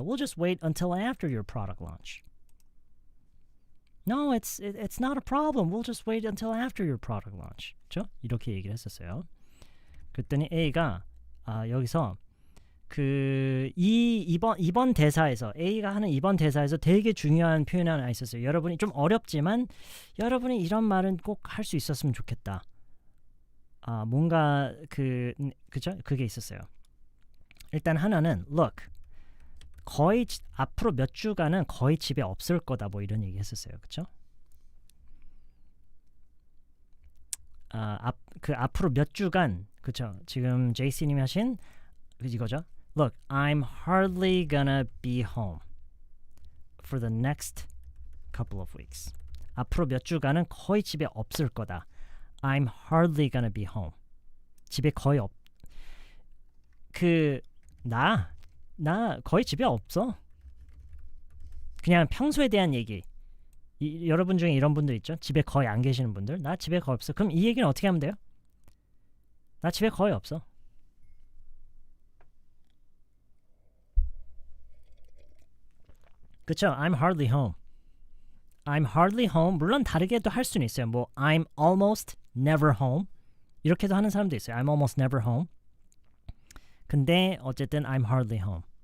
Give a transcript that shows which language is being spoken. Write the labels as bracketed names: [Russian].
[English] We'll just wait until after your product launch. No, it's not a problem. We'll just wait until after your product launch. [Korean] 그렇죠? 이렇게 얘기를 했었어요. 그랬더니 A가 여기서 그 이번 대사에서 A가 하는 이번 대사에서 되게 중요한 표현이 하나 있었어요. 여러분이 좀 어렵지만 여러분이 이런 말은 꼭 할 수 있었으면 좋겠다. 뭔가 그죠? 그게 있었어요. 일단 하나는 look. 거의 앞으로 몇 주간은 거의 집에 없을 거다 뭐 이런 얘기 했었어요. 그렇죠? 앞으로 몇 주간 그렇죠? 지금 제이씨님이 하신 이거죠? [English] Look, I'm hardly gonna be home for the next couple of weeks. [Korean] 앞으로 몇 주간은 거의 집에 없을 거다. [English] I'm hardly gonna be home. [Korean] 집에 거의 나 거의 집에 없어. 그냥 평소에 대한 얘기. 여러분 중에 이런 분들 있죠? 집에 거의 안 계시는 분들. 나 집에 거의 없어. 그럼 이 얘기는 어떻게 하면 돼요? 나 집에 거의 없어. 그쵸? [English] I'm hardly home. I'm hardly home. [Korean] 물론 다르게도 할 수는 있어요. [English] 뭐 I'm almost never home. [Korean] 이렇게도 하는 사람도 있어요. [English] I'm almost never home. [Korean] 근데 어쨌든 [English] I'm hardly home.